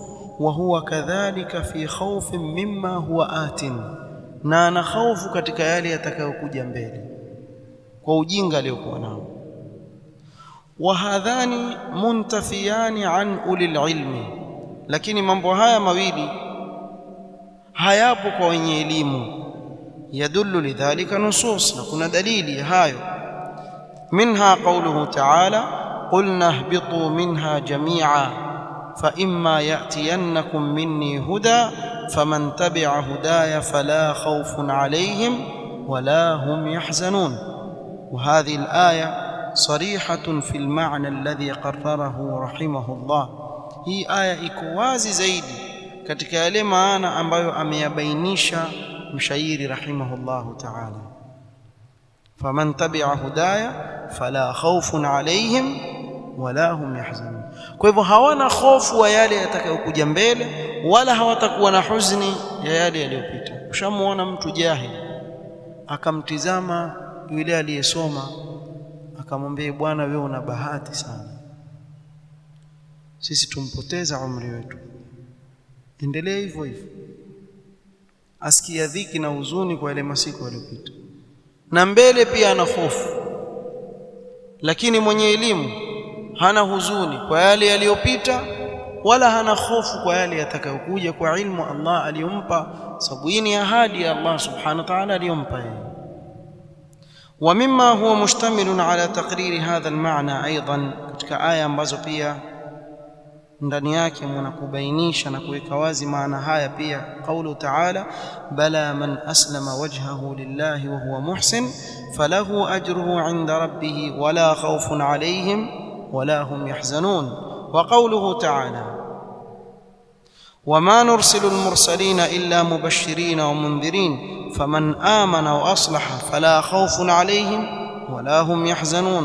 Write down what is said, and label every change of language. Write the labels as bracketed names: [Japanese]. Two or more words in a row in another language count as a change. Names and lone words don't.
[Arabic] وهو كذلك في خوف مما هو آت, [Swahili] na ana khaufu katika yale yatakayokuja mbele kwa ujinga aliyokuwa nao. [Arabic] وهذان منتفيان عن أولي العلم, [Swahili] lakini mambo haya mawili hayapo kwa wenye elimu. [Arabic] يدل لذلك نصوص, [Swahili] na kuna dalili hayo. [Arabic] منها قوله تعالى قلنا اهبطوا منها جميعا فإما يأتينكم مني هدى فمن تبع هداي فلا خوف عليهم ولا هم يحزنون. وهذه الآية صريحة في المعنى الذي قرره رحمه الله. [Swahili] hii aya iko wazi zaidi katika yale maana ambayo ameyabainisha mshairi [Arabic] رحمه الله تعالى. فمن تبع هداي فلا خوف عليهم ولا هم يحزنون. [Swahili] Kwa hivyo hawana hofu wa yale yatakayokuja mbele, wala hawatakuwa na huzuni ya yale yaliyopita. Ushamuona mtu jahili akamtizama yule aliyesoma akamwambia, bwana wewe una bahati sana, sisi tumpoteza umri wetu, endelee hivyo hivyo. Asikia dhiki na huzuni kwa ile masiku yaliyopita, na mbele pia ana hofu. Lakini mwenye elimu hana huzuni kwa yale yaliyopita, wala hana hofu kwa yale yatakayokuja, kwa ilmu Allah aliyompa, sababu hii ni ahadi ya Allah [Arabic] سبحانه وتعالى [Swahili] aliyompa yeye. [Arabic] ومما هو مشتمل على تقرير هذا المعنى أيضا، [Swahili] katika aya ambazo pia ndani yake mnakubainisha na kuweka wazi maana haya pia, [Arabic] قوله تعالى بلى من أسلم وجهه لله وهو محسن فله أجره عند ربه ولا خوف عليهم ولا هم يحزنون. وقوله تعالى وما نرسل المرسلين إلا مبشرين ومنذرين فمن آمن وأصلح فلا خوف عليهم ولا هم يحزنون.